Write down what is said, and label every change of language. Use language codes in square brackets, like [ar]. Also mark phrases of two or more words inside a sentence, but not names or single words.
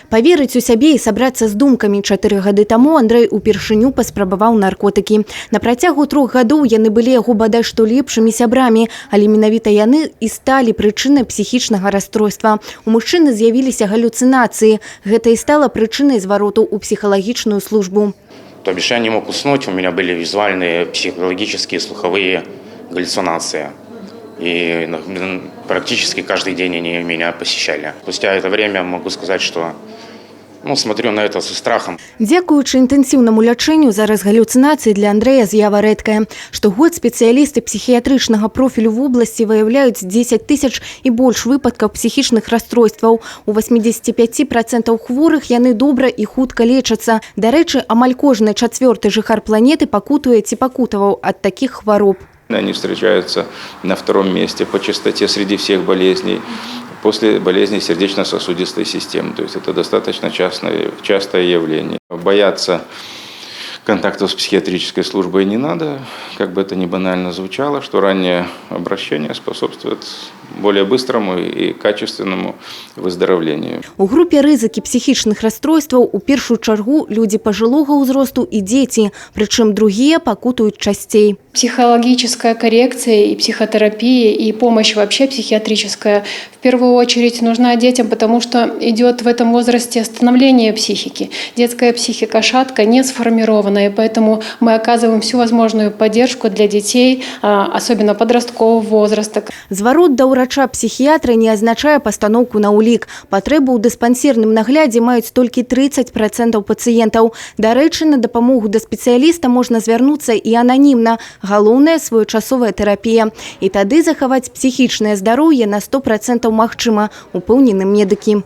[be] Паверыць у сябе і сабрацца з думкамі. 4 гады таму Андрэй упершыню паспрабаваў наркотыкі. На працягу 3 гадоў яны былі яго бадай што лепшымі сябрамі, але менавіта яны і сталі прычынай псіхічнага расстройства. У мужчыны з'явіліся галлюцинации. Гэта і стала прычынай звароту ў псіхалагічную службу. [ru] То бишь я не мог уснуть, у меня были визуальные, психологические, слуховые галлюцинации. И практически каждый день они меня посещали. Спустя это время могу сказать, что смотрю на это со страхом. [be] Дзякуючы інтэнсіўнаму лячэнню зараз галлюцинацыі для Андрэя з'ява рэдкая. Штогод спецыялісты псіхіятрычнага профілю в обласці выяўляюць 10 тысяч і больш выпадкаў псіхічных расстройстваў. У 85% хворых яны добра і хутка лечацца. Дарэчы, амаль кожны 4-й жыхар планеты пакутуе ці пакутаваў ад такіх хвароб. [ru] Они встречаются на 2-м месте по частоте среди всех болезней, после болезней сердечно-сосудистой системы. То есть это достаточно частое явление. Бояться контактов с психиатрической службой не надо, как бы это ни банально звучало, что раннее обращение способствует более быстрому и качественному выздоровлению. [be] У групе рызыкі псіхічных расстройстваў у першую чаргу людзі пажылога ўзросту і дзеці, прычым другія пакутуюць часцей. [ru] Психологическая коррекция и психотерапия, и помощь вообще психиатрическая в первую очередь нужна детям, потому что идет в этом возрасте становление психики. Детская психика шатка, не сформированная, поэтому мы оказываем всю возможную поддержку для детей, особенно подросткового возраста. [be] Зварот да ўрача-псіхіятра не азначае пастаноўку на ўлік. Патрэбу ў дыспансерным наглядзе маюць толькі 30% пацыентаў. Дарэчы, на дапамогу да спецыяліста можна звярнуцца і ананімна. Галоўная своечасовая тэрапія. І тады захаваць псіхічнае здароўе на 100% магчыма, упэўнены медыкі.